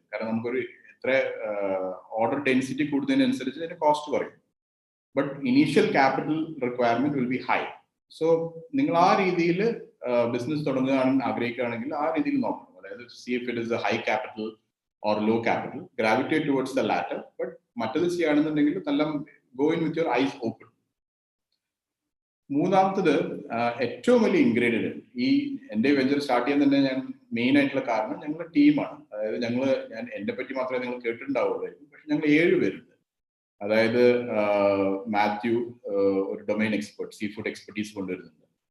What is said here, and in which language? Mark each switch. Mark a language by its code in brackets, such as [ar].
[ml] കാരണം നമുക്കൊരു എത്ര ഓർഡർ ഡെൻസിറ്റി കൂടുന്നതിനനുസരിച്ച് അതിന്റെ കോസ്റ്റ് കുറയും. [en] But initial capital requirement will be high. [ml] So നിങ്ങൾ ആ രീതിയിൽ ബിസിനസ് തുടങ്ങാൻ ആഗ്രഹിക്കുകയാണെങ്കിൽ ആ രീതിയിൽ നോക്കണം. [en] അതായത് see if it is a high capital or low capital, gravitate towards the latter. But [ml] മറ്റത് ചെയ്യുകയാണെന്നുണ്ടെങ്കിൽ നല്ല [en] go in with your eyes open. [ml] മൂന്നാമത്തത് ഏറ്റവും വലിയ ഇൻഗ്രീഡിയന്റ്, ഈ എന്റെ വെഞ്ചർ സ്റ്റാർട്ട് ചെയ്യാൻ തന്നെ ഞാൻ മെയിൻ ആയിട്ടുള്ള കാരണം ഞങ്ങളുടെ ടീമാണ്. അതായത് ഞാൻ എന്നെ പറ്റി മാത്രമേ നിങ്ങൾ കേട്ടിട്ടുണ്ടാവുള്ളായിരിക്കും, പക്ഷെ ഞങ്ങൾ 7 പേരുണ്ട്. അതായത് മാത്യു ഒരു domain expert, sea food expertise കൊണ്ടുവരുന്നുണ്ട്.